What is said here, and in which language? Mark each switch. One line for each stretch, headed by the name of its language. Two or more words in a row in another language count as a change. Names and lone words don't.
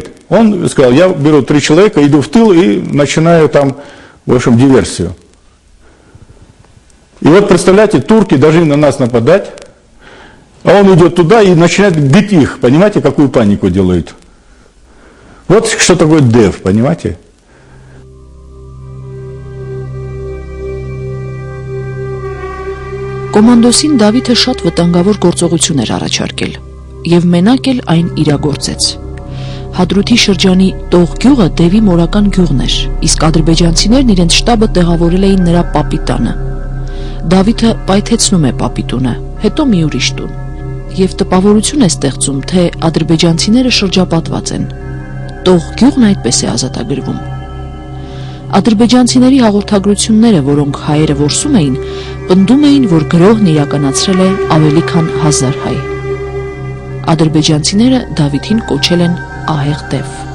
Russian: Он сказал, я беру 3 человека, иду в тыл и начинаю там, в общем, диверсию. И вот, представляете, турки должны на нас нападать, а он идет туда и начинает бить их. Понимаете, какую панику делают? Вот что такое Дев, понимаете?
Armenian: Կոմանդոսին Դավիթը շատ վտանգավոր գործողություն էր առաջարկել եւ մենակ էլ այն իրագործեց։ Հադրութի շրջանի Տող գյուղը Դևի մորական գյուղն էր, իսկ ադրբեջանցիներն իրենց շտաբը տեղավորել էին նրա պապի տանը։ Դավիթը պայթեցնում է պապի տունը, հետո մի ուրիշ տուն, եւ տպավորություն է ստեղծում, թե ադրբեջանցիները շրջապատված են։ Տող գյուղն այդպես է ազատագրվում։ Ադրբեջանցիների հաղորդագրությունները, որոնք հայերը որսում էին, պնդում էին, որ գրոհն իրականացրել է ավելի քան 1000 հայ։ Ադրբեջանցիները Դավիթին կոչել են ահեղ Դև։